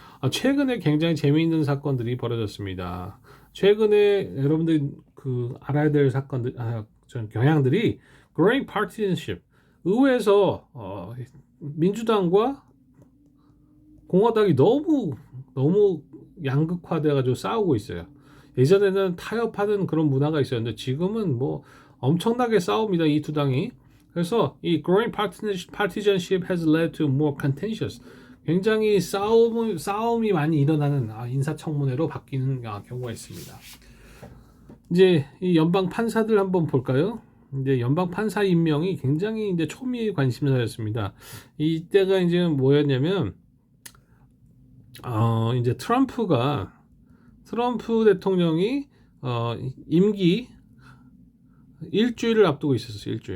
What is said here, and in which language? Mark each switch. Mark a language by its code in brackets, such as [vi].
[ko] 최근에 굉장히 재미있는 사건들이 벌어졌습니다. 최근에 여러분들 그 알아야 될 사건들, 경향들이 growing partisanship, 의회에서 민주당과 공화당이 너무 양극화돼가지고 싸우고 있어요. 예전에는 타협하는 그런 문화가 있었는데 지금은 뭐 엄청나게 싸웁니다. 이 두 당이. 그래서 이 [en] growing partisanship has led to more contentious. [ko] 굉장히 싸움이 많이 일어나는 인사청문회로 바뀌는 경우가 있습니다. 이제 이 연방 판사들 한번 볼까요? 이제 연방 판사 임명이 굉장히 이제 초미의 관심사였습니다. 이때가 이제 뭐였냐면 이제 트럼프 대통령이 임기 일주일을 앞두고 있었어요.